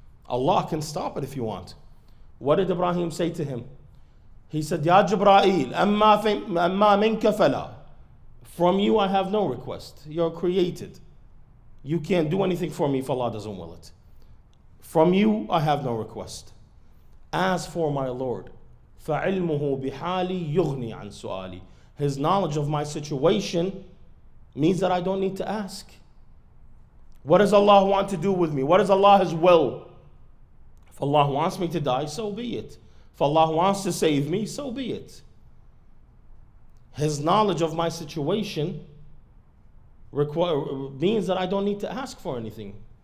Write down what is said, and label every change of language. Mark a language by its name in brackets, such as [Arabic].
[English] Allah can stop it if you want. What did Ibrahim say to him? He said, [Arabic] Ya Jibra'il, amma minka fala. [English] From you I have no request. You're created. You can't do anything for me if Allah doesn't will it. From you I have no request. As for my Lord, [Arabic] فَعِلْمُهُ بِحَالِي يُغْنِي عَنْ سُؤَالِي. [English] His knowledge of my situation means that I don't need to ask. What does Allah want to do with me? What is Allah's will? If Allah wants me to die, so be it. If Allah wants to save me, so be it. His knowledge of my situation means that I don't need to ask for anything.